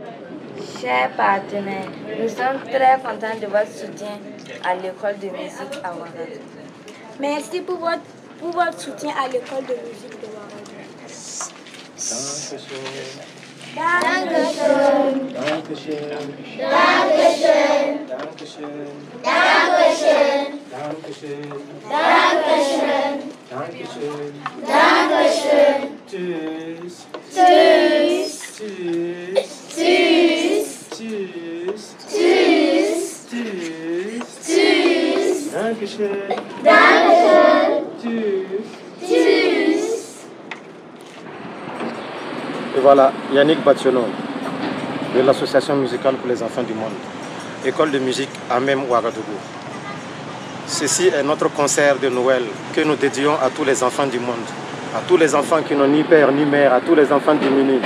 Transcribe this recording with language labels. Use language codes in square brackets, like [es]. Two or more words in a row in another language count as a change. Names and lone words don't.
[fr] Chers partenaires, nous sommes très contents de votre soutien à l'école de musique à Ouagadougou. Merci pour votre soutien à l'école de musique de Ouagadougou. [de] Dankeschön. Dankeschön. Dankeschön. Dankeschön. Dankeschön. Dankeschön. Dankeschön. Dankeschön. Tschüss. Tschüss. Tschüss. Tschüss. Tschüss. Tschüss. Tschüss. Dankeschön. Dankeschön. Tschüss. Tschüss. [fr] Et voilà, Yannick Bationo, de l'association musicale pour les enfants du monde, école de musique à même Ouagadougou. Ceci est notre concert de Noël que nous dédions à tous les enfants du monde, à tous les enfants qui n'ont ni père ni mère, à tous les enfants démunis.